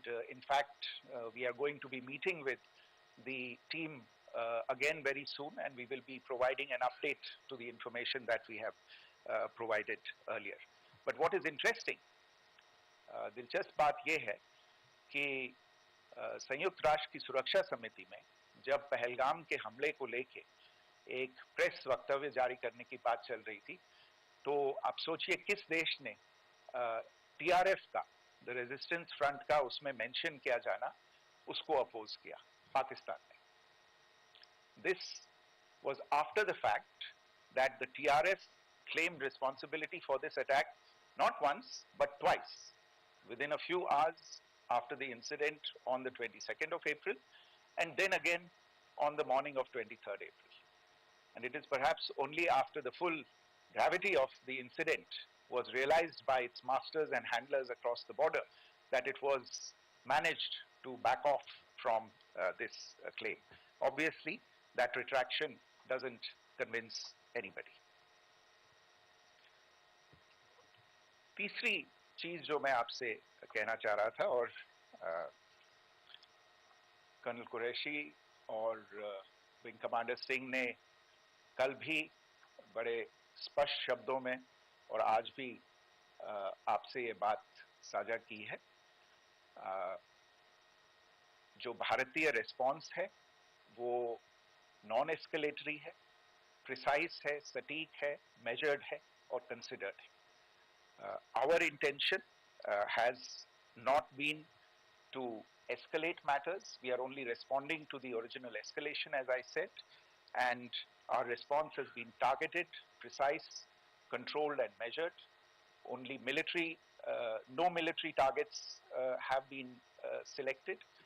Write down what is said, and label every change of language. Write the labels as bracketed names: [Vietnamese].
[English] In fact, we are going to be meeting with the team again very soon, and we will be providing an update to the information that we have provided earlier. [Hindi] But what is interesting, दिलचस्प बात यह है कि संयुक्त राष्ट्र की सुरक्षा समिति में जब पहलगाम के हमले को लेके एक प्रेस वक्तव्य जारी करने की बात चल रही थी, तो आप सोचिए किस देश ने टीआरएफ का, द रेजिस्टेंस फ्रंट का उसमें मेंशन किया जाना, उसको अपोज किया, पाकिस्तान ने. [English] This was after the fact that the TRF claimed responsibility for this attack not once but twice, within a few hours after the incident on the 22nd of April, and then again on the morning of 23rd April. And it is perhaps only after the full gravity of the incident was realized by its masters and handlers across the border that it was managed to back off from this claim. Obviously, that retraction doesn't convince anybody. [Hindi] तीसरी चीज जो मैं आपसे कहना चाह रहा था, और कर्नल कुरैशी और विंग कमांडर सिंह ने कल भी बड़े स्पष्ट शब्दों में और आज भी आपसे ये बात साझा की है. जो भारतीय रिस्पॉन्स है वो नॉन एस्केलेटरी है, प्रिसाइज है, सटीक है, मेजर्ड है और कंसिडर्ड है. [English] Our intention has not been to escalate matters. We are only responding to the original escalation, as I said, and our response has been targeted, precise, controlled and measured. Only military, no military targets have been selected.